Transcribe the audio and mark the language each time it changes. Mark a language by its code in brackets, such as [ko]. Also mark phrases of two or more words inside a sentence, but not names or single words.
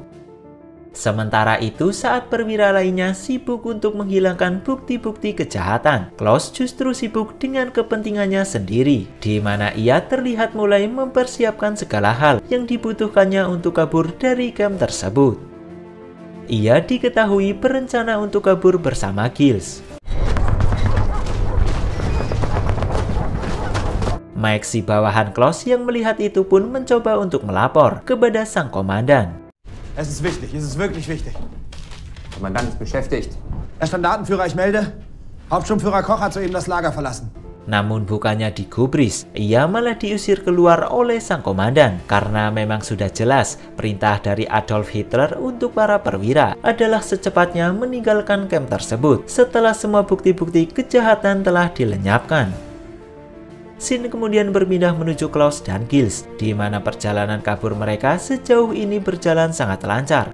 [id] Sementara itu, saat perwira lainnya sibuk untuk menghilangkan bukti-bukti kejahatan, Klaus justru sibuk dengan kepentingannya sendiri, di mana ia terlihat mulai mempersiapkan segala hal yang dibutuhkannya untuk kabur dari camp tersebut. Ia diketahui berencana untuk kabur bersama Giles. Max, si bawahan Klaus yang melihat itu pun mencoba untuk melapor kepada sang komandan. [de] Es ist wichtig, es ist wirklich wichtig. Kommandant ist beschäftigt. Herr Standartenführer, ich melde. Hauptsturmführer Koch hat soeben das Lager verlassen. [id] Namun bukannya digubris, ia malah diusir keluar oleh sang komandan karena memang sudah jelas perintah dari Adolf Hitler untuk para perwira adalah secepatnya meninggalkan camp tersebut setelah semua bukti-bukti kejahatan telah dilenyapkan. Scene kemudian berpindah menuju Klaus dan Gilles, di mana perjalanan kabur mereka sejauh ini berjalan sangat lancar.